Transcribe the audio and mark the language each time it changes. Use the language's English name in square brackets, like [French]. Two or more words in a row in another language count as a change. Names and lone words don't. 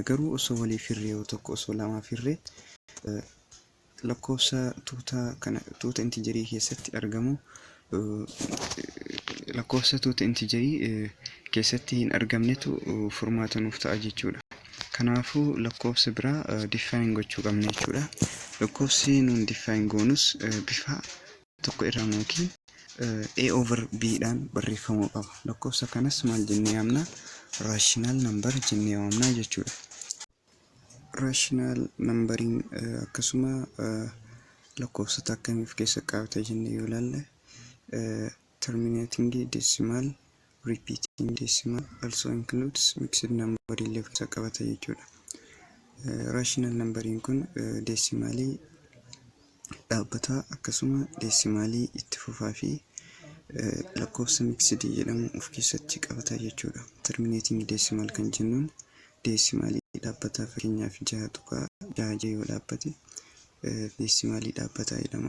[Oromo] Garuu osoo waliif hirree yoo tokko osoo lamaaf hirree lakkoofsa tuuta integerii keessatti argamu lakkoofsa tuuta integerii keessatti hin argamnetu furmaata nuuf ta'a jechuudha. Kanaafuu lakkoofsa biraa define gochuu qabna jechuudha. Lakkoofsi nuun define goonus bifa tokko irraa yookiin a over b dhaan barreeffamuu qaba. Lakkoofsa kanas maal jennee yaamna? [English] Rational number [Oromo] jennee waamna jechuudha. [English] Rational numbering [Oromo] akkasuma lakkoofsota akkamiif keessa qabata jennee yoo ilaalle [English] terminating decimal, repeating decimal also includes mixed number [Oromo] illee keessa qabata jechuudha. [English] Rational numbering [Oromo] kun decimalii dhaabbata akkasuma decimalii itti fufaa fi lakkoofsa mixed jedhamu of keessatti qabata jechuudha. [English] Terminating decimal [Oromo] kan jennuun decimalii dhaabbata fakkeenyaaf 6.6 yoo dhaabbate decimalii dhaabbata jedhama.